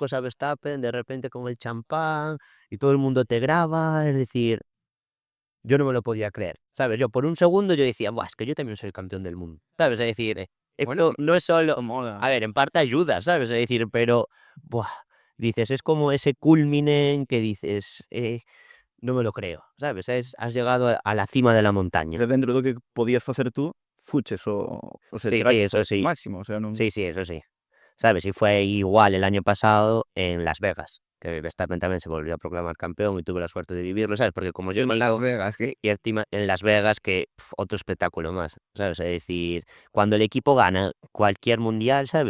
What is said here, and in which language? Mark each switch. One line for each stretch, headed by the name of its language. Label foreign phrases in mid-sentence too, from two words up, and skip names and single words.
Spanish: coges a Verstappen de repente con el champán y todo el mundo te graba, es decir, yo no me lo podía creer, ¿sabes? Yo por un segundo yo decía, buah, es que yo también soy campeón del mundo, ¿sabes? Es decir, Bueno, esto no es solo, a ver, en parte ayuda, ¿sabes? Es decir, pero, buah, dices, es como ese culmine en que dices, no me lo creo, ¿sabes? Has llegado a la cima de la
Galician: O
Spanish: montaña.
Galician: sea, dentro do que podías facer tú, fuches o sea,
Spanish: Sí,
Galician: chegaches
Spanish: eso
Galician: ao
Spanish: sí,
Galician: máximo, o sea, non...
Spanish: sí, eso sí, ¿sabes? Y fue igual el año pasado en Las Vegas, que Verstappen también se volvió a proclamar campeón y tuve la suerte de vivirlo, ¿sabes? Porque como yo en Las Vegas, que y encima en Las Vegas, que otro espectáculo más, ¿sabes? Es decir, cuando el equipo gana cualquier mundial, ¿sabes?